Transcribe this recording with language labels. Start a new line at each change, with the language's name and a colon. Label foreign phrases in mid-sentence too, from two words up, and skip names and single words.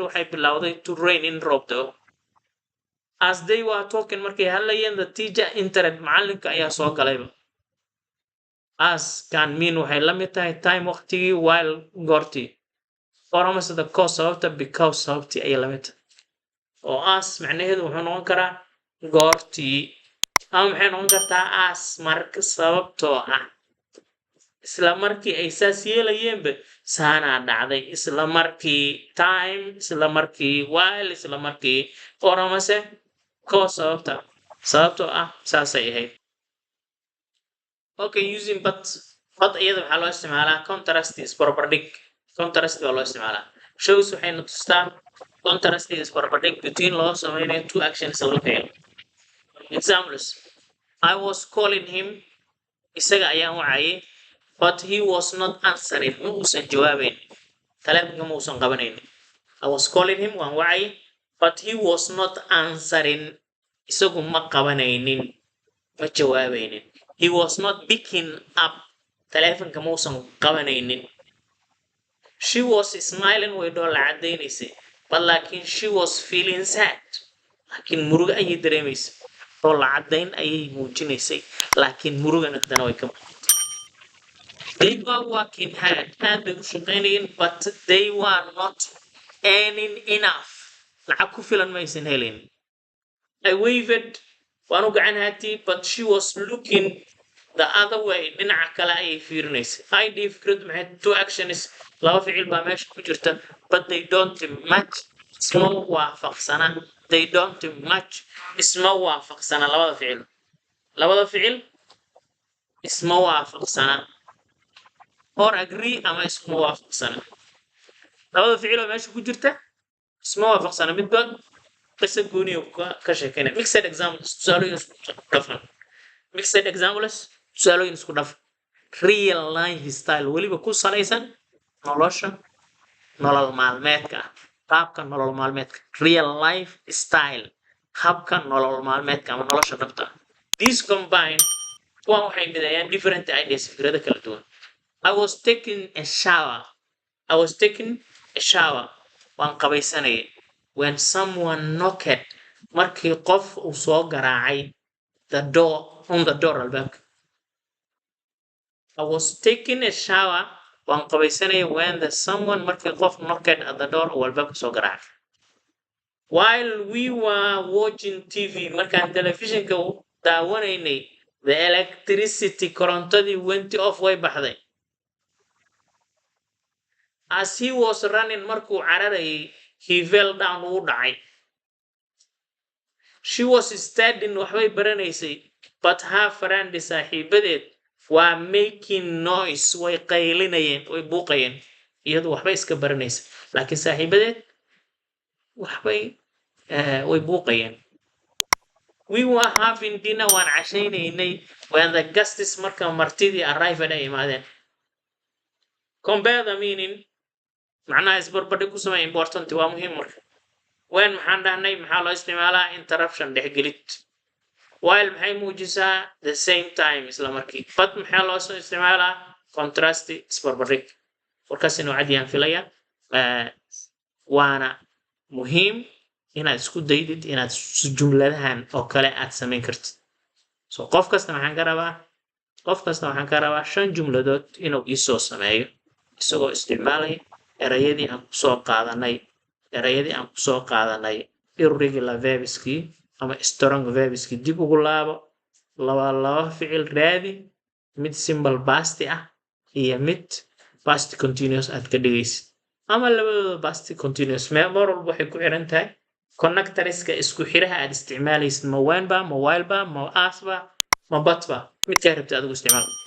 Somali: waxay bilowday
English: to rain
Somali: in roobdo
English: as they were talking
Somali: markay hadlayeen
English: the teacher entered
Somali: macalinka ayaa soo galayba
English: as can mean
Somali: waxay la mid tahay time waqtigii while goortii or amase
English: the cause
Somali: sababta because sababtii ayay la mid tahay oo as macnaheedu wuxuu noqon karaa goortii ama maxay noqon kartaa as marka sababtoo ah isla markii ay saas yeelayeenba saanaa dhacday isla markii time isla markii while isla markii or amase cause sababtoo ah saasay ahayd
English: okay using but
Somali: iyada waxaa loo isticmaalaa contrast is barbardhig contrast baa loo isticmaalaa shows waxayna tustaa contrast is barbardhig between loo sameynayo
English: two actions
Somali: la ficil examples
English: I was calling him
Somali: isaga ayaan wacayay
English: but he was not answering
Somali: ma uusan jawaabayn telefonka ma uusan qabanayn
English: I was calling him
Somali: waan wacayay
English: but he was not answering
Somali: isagu ma qabanaynin ma jawaabaynin
English: he was not picking up
Somali: telefonka ma uusan qabanaynin
English: she was smiling
Somali: way dhoola cadaynaysay
English: but
Somali: laakiin
English: she was feeling sad
Somali: laakiin muruga ayay dareemaysay dhoola cadayn ayay muujinaysay laakiin murugana hadana way ka
English: they were working hard
Somali: aad bay u shaqaynayeen
English: but they were not earning enough
Somali: lacag ku filan maysan helin
English: I waved
Somali: waan u gacan haatay but
English: she was looking the other way
Somali: dhinaca kale ayay fiirinaysay
English: idea
Somali: fikradu maxay
English: two
Somali: actions laba ficil baa meesha ku jirta
English: but they don't match
Somali: isma waafaqsana
English: they don't match
Somali: isma waafaqsana labada ficil isma waafaqsana
English: or agree
Somali: ama isma waafaqsana labada ficil oo meesha ku jirta isma waafaqsana midba qisa gooniyo ka sheekeynaya
English: mixed examples
Somali: tusaalooyin isku dhafan
English: real lifestyle
Somali: weliba ku salaysan nolosha nolol maalmeedka qaabka nolol maalmeedka
English: real lifestyle
Somali: habka nolol maalmeedka ama nolosha dhabta
English: these combine
Somali: kuwan waxay midayaan
English: different ideas
Somali: fikrado kala duwan
English: I was taking a shower
Somali: waan qabaysanayay
English: when someone knocked
Somali: markii qof uu soo garaacay
English: on the door albaabka I was taking a shower
Somali: waan qabaysanayay
English: when someone
Somali: markii qof
English: knocked at the door
Somali: uu albaabka soo garaacay
English: while we were watching TV
Somali: markaan telefishinka daawanaynay
English: the electricity korontadii went off
Somali: way baxday
English: as he was running
Somali: markuu cararayay
English: he fell down
Somali: wuu dhacay
English: she was studying
Somali: waxbay baranaysay
English: but her friend
Somali: saaxiibadeed
English: were making noise
Somali: way qaylinayeen way buuqayeen iyadu waxbay iska baranaysa laakiin saaxiibadeed waxbay way buuqayeen
English: we were having dinner
Somali: waan cashaynaynay
English: when the
Somali: guests marka martidii arrived ay imaadeen
English: compare the meaning
Somali: macnaha isbarbardhig ku samee important waa muhiim marka when maxaan dhahnay maxaa loo isticmaalaa interruption dhexgelid while maxay muujisaa
English: the same time
Somali: isla markii but maxaa loo soo isticmaalaa contrast isbarbardhig warkaas inuu cad yaan filaya waana muhiim inaad isku daydid inaad jumladahan oo kale aad samayn kartid so qof kasta waxaan ka rabaa 5 jumladood inuu isoo sameeyo isagoo isticmaalaya erayadii aan kusoo qaadanay
English: irregular verbski
Somali: ama
English: strong verbski
Somali: dib ugu laabo laba ficil raadi mid
English: simple past
Somali: ah iyo mid
English: past continuous
Somali: aad ka dhigaysid ama labadooda
English: past continuous
Somali: mar walba waxay ku xiran tahay connectorska isku xiraha aad isticmaalaysid ma when ba ma while ba ma as ba ma but ba mid ka rabta adigu isticmaal